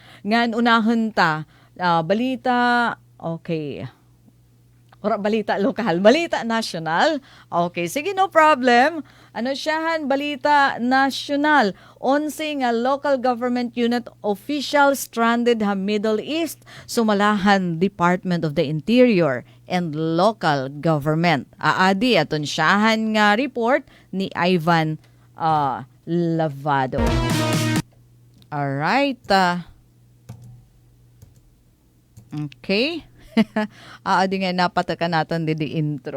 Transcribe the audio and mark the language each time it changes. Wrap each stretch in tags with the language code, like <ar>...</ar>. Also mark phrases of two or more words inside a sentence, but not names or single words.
<war>Ngan unahon ta balita okay. Ora balita lokal, balita national.</war> <en>Okay, sige no problem.</en> <war>Siyahan balita national. 11 nga</war> <en>local government unit official stranded</en> <war>ha Middle East sumalahan Department of the Interior and Local Government. Aadi aton siyahan nga report ni Ivan Lavado.</war> <en>Alright. Okay.</en> <war>Aadi nga napatakan natin di intro.</war>